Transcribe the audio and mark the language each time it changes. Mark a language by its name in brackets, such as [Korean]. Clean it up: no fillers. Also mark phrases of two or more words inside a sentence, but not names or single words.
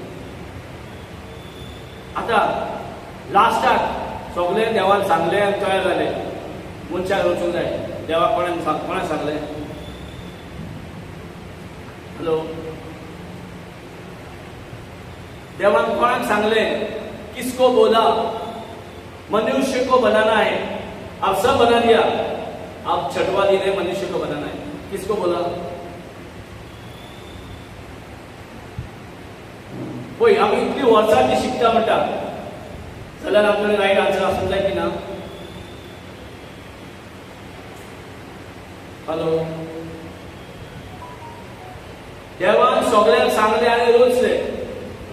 [Konkani] आतां लास्टाक सगळें देवान सांगलें आनी तयार जालें. मनशाक वचूंक जाय. देवाक कोणाक सांगलें? हॅलो. देवान कोणाक सांगलें? [Hindi] किसको बोला? मनुष्य को बनाना है. अब सब बना दिया, अब छठवा दिन है, मनुष्य को बनाना है. किसको बोला? [Konkani] पळय आमी इतली वर्सां ती शिकता म्हणटा जाल्यार आपल्याला [English] right answer [Konkani] आसूंक जाय की ना? हॅलो. देवान सगळ्यांक सांगलें आनी रोचलें.